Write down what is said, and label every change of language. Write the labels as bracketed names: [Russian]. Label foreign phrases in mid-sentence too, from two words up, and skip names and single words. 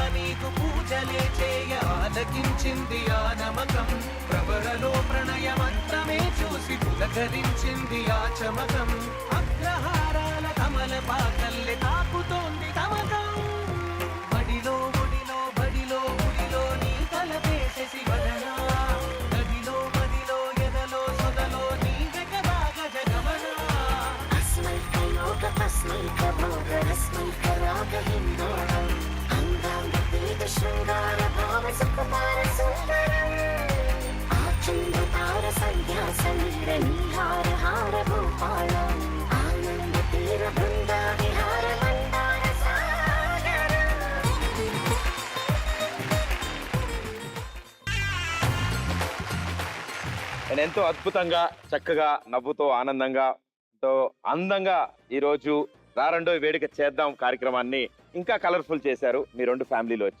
[Telugu] నీకు పూజలే చేయ ఆలకించింది ఆ నమకం ప్రవరలో ప్రణయమంతమే చూసి పులకరించింది ఆ చమకం అగ్రహారాల కమల పాకల్లె తాకుతోంది తమకం బడిలో ఒడిలో బడిలో గుడిలో నీ తలపేసేసి వదనా నదిలో మదిలో ఎదలో సొదలో నీ జగదాగ జగమనా [Sanskrit] अस्मैक योग तस्मैक भोग रस्मैक राग हिन्दोळं अङ्गाङ्ग वेद शृङ्गार भाव सुकुमार सुन्दरम् आचन्द्रतार संध्या समीर निहार हार भूपालम् आनन्द तीर बृन्दा विहार मन्दार सागरम् [Telugu] నేను ఎంతో అద్భుతంగా చక్కగా నవ్వుతో ఆనందంగా ఎంతో అందంగా ఈరోజు రారండో వేడుక చేద్దాం కార్యక్రమాన్ని ఇంకా కలర్ఫుల్ చేశారు మీ రెండు ఫ్యామిలీలో వచ్చి.